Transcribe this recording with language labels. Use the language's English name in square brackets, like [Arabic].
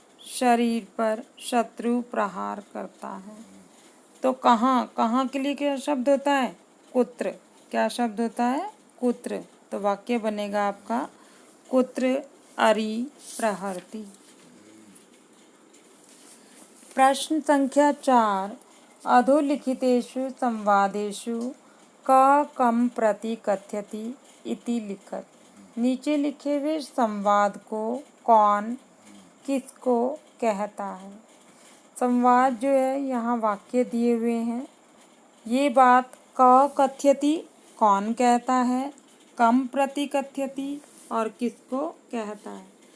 [Hindi] शरीर पर शत्रु प्रहार करता है, तो कहाँ के लिए क्या शब्द होता है? कुत्र। क्या शब्द होता है? कुत्र। तो वाक्य बनेगा आपका [Sanskrit] कुत्र अरि प्रहरति। [Hindi] प्रश्न संख्या 4। [Sanskrit] अधोलिखितेषु संवादेषु क कम प्रति कथयति इति लिखत। [Hindi] नीचे लिखे हुए संवाद को कौन किसको कहता है? संवाद जो है यहाँ वाक्य दिए हुए हैं। ये बात क कथयति कौन कहता है, [Sanskrit] कम प्रति कथयति [Hindi] और किसको कहता है।